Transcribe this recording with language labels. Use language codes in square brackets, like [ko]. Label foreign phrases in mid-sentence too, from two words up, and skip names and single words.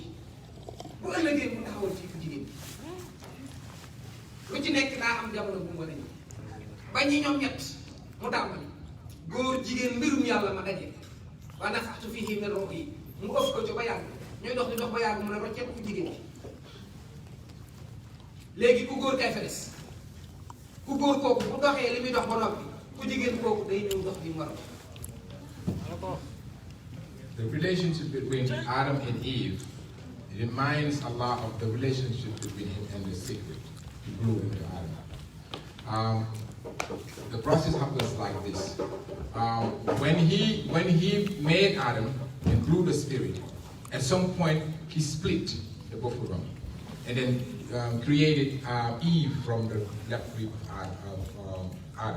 [wo] gi bu ëllëgee mu taxawal fii ku jigéen lu ci nekk daa am jamono bu mu war a ñëw ba ñi ñoom ñett mu tàmbali góor jigéen mbirum yàlla ma daje [ar] ونفخت فيه من روحي [wo] mu ëf ko ci ba yàgg ñuy dox di dox ba yàgg mu ne rocceeku ku jigéen ki léegi ku góor kay fa des ku góor kooku bu doxee li muy dox ba noppi ku jigéen kooku day ñëw dox di mu war a [en] The relationship between Adam and Eve reminds Allah of the relationship between him and the secret he blew into Adam. The process happens like this. When he made Adam and blew the spirit, at some point he split the both of them, and then created Eve from the left rib of Adam.